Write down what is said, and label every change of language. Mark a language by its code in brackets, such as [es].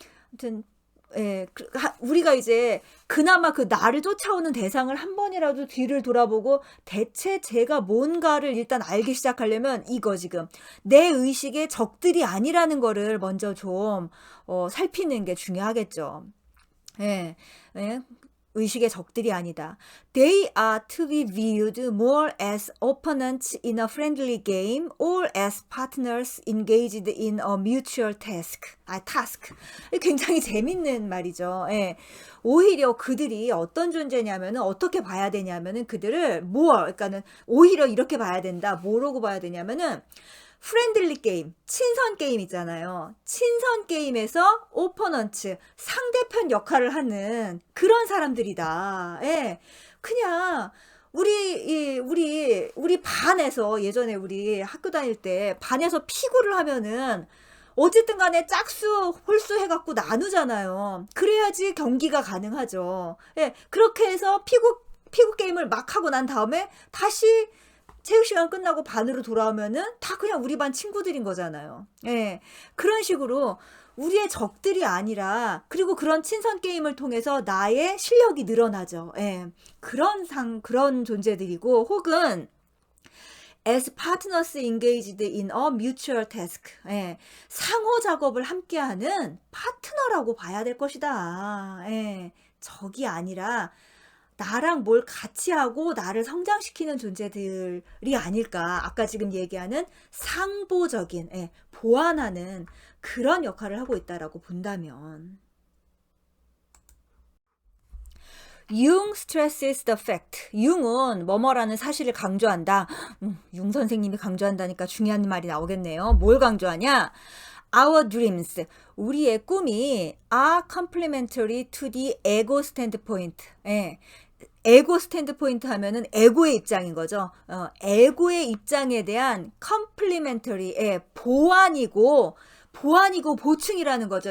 [ko] 아무튼, 예, 우리가 이제 그나마 그 나를 쫓아오는 대상을 한 번이라도 뒤를 돌아보고 대체 제가 뭔가를 일단 알기 시작하려면 이거 지금 내 의식의 적들이 아니라는 거를 먼저 좀 살피는 게 중요하겠죠. 예, 예. 의식의 적들이 아니다. [en] They are to be viewed more as opponents in a friendly game or as partners engaged in a mutual task. [ko] 굉장히 재밌는 말이죠. 예. 오히려 그들이 어떤 존재냐면은 어떻게 봐야 되냐면은 그들을 그러니까는 오히려 이렇게 봐야 된다. 뭐라고 봐야 되냐면은 프렌들리 게임, 친선 게임 있잖아요. 친선 게임에서 오퍼넌트, 상대편 역할을 하는 그런 사람들이다. 예. 그냥 우리 반에서 예전에 우리 학교 다닐 때 반에서 피구를 하면은 어쨌든 간에 짝수, 홀수 해갖고 나누잖아요. 그래야지 경기가 가능하죠. 예. 그렇게 해서 피구 게임을 막 하고 난 다음에 다시 체육시간 끝나고 반으로 돌아오면은 다 그냥 우리 반 친구들인 거잖아요. 예. 그런 식으로 우리의 적들이 아니라, 그리고 그런 친선 게임을 통해서 나의 실력이 늘어나죠. 예. 그런 존재들이고, 혹은 [en] as partners engaged in a mutual task. [ko] 예. 상호 작업을 함께하는 파트너라고 봐야 될 것이다. 예. 적이 아니라 나랑 뭘 같이 하고 나를 성장시키는 존재들이 아닐까. 아까 지금 얘기하는 상보적인, 예, 보완하는 그런 역할을 하고 있다라고 본다면. [en] 융 stresses the fact. [ko] 융은 뭐뭐라는 사실을 강조한다. 융 선생님이 강조한다니까 중요한 말이 나오겠네요. 뭘 강조하냐? [en] Our dreams, [ko] 우리의 꿈이 [en] are complementary to the ego standpoint. [ko] 예. 에고 스탠드포인트 하면은 에고의 입장인 거죠. 에고의 입장에 대한 컴플리멘터리의 보완이고 보충이라는 거죠.